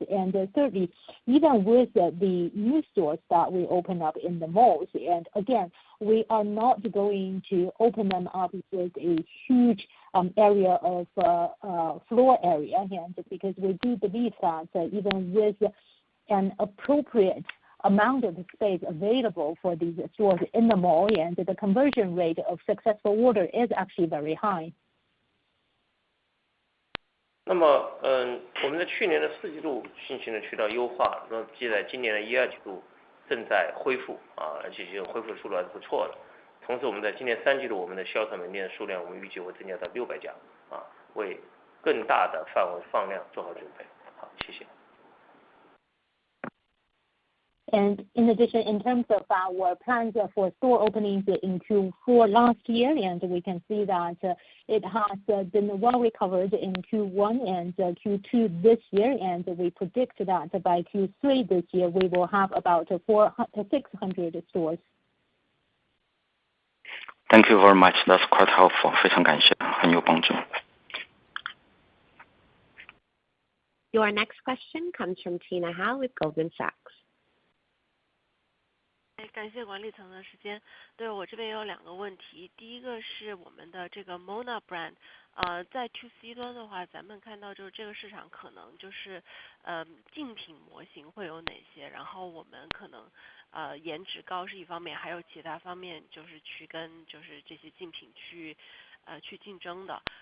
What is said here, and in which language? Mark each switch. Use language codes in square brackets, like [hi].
[en] And thirdly, even with the new stores that we open up in the malls, and again, we are not going to open them up with a huge area of floor area, and because we do believe that even with an appropriate amount of space available for these stores in the mall, and the conversion rate of successful order is actually very high. [zh] 那么，我们在去年的4季度进行了渠道优化，那即在今年的1、2季度正在恢复，而且恢复速度还是不错的。同时，我们在今年3季度，我们的销售门店数量，我们预计会增加到600家，为更大的范围放量做好准备。好，谢谢。 [en] And in addition, in terms of our plans for store openings in Q4 last year, and we can see that it has been well recovered in Q1 and Q2 this year, and we predict that by Q3 this year we will have about 600 stores. Thank you very much. That's quite helpful. [zh] 非常感谢，很有帮助。 [en] Your next question comes from Tina Hao with Goldman Sachs. [zh] 感谢管理层的时间。对，我这边有2个问题，第一个是我们的这个 Mona brand，在 To C 端的话，咱们看到就是这个市场可能就是竞品模型会有哪些，然后我们可能颜值高是一方面，还有其他方面就是去跟就是这些竞品去竞争的。